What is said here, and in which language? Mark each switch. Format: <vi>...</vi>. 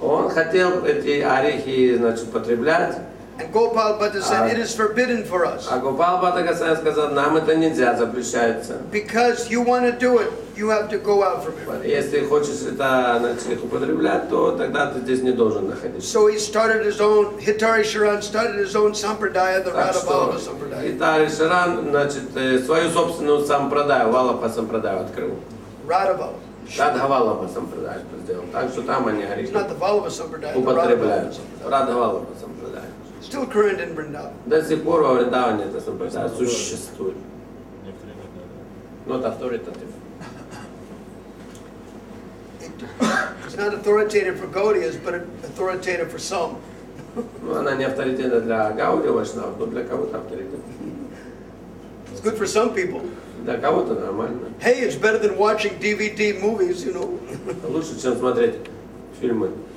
<ru>Он хотел эти орехи, значит, употреблять.</ru> <en>And Gopal Bhatta said, it is forbidden for us.</en> <ru>А Гопал Бхатта сказал, нам это нельзя, запрещается.</ru> <en>Because you want to do it, you have to go out from here.</en> <ru>Если хочешь это, значит, употреблять, то тогда ты здесь не должен находиться.</ru> <en>So he started his own, Hitari Sharan started his own sampradaya, the Radha Vallabha Sampradaya.</en> <ru>Хитари Шаран, значит, свою собственную сампрадаю, Валабха сампрадаю открыл.</ru> <en>Radha Vallabha.</en> <ru>Радха Валабха сампрадаю сделал. Так что там они орехи</ru> <en>It's not the Vallabha Sampradaya, the Radha</en> <ru>употребляют.</ru> <en>Vallabha.</en> <ru>Радха Валабха сампрадаю.</ru> <en>Still current in Vrindavan.</en> <ru>До сих пор во Вриндаване это сампрадая существует.</ru> <en>Not authoritative. It's not authoritative for Gaudiyas, but authoritative for some.</en> <ru>Ну, она не авторитетна для Гаудия Вайшнав, но для кого-то авторитет.</ru> <en>It's good for some people.</en> <ru>Для кого-то нормально.</ru> <en>Hey, it's better than watching DVD movies, you know.</en> <ru>Лучше, чем смотреть фильмы.</ru>